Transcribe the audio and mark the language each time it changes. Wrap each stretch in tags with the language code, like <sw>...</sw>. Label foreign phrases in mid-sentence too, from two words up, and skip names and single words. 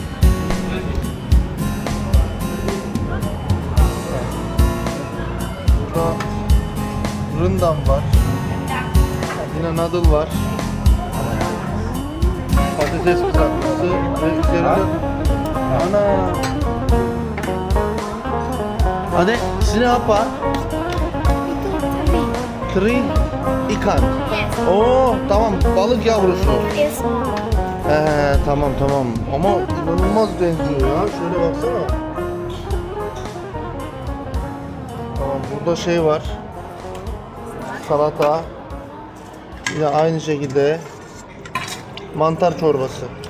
<tr>Burada rındam var. Yine noodle var. Patates kızartması ve üzerinde ana.</tr> <id>Ade, sini apa? Teri ikan.</id> <tr>Oh, tamam, balık yavrusu. Tamam tamam. Ama inanılmaz benziyor ya. Şöyle baksana. Tamam, burada şey var. Salata. Yine aynı şekilde mantar çorbası.</tr>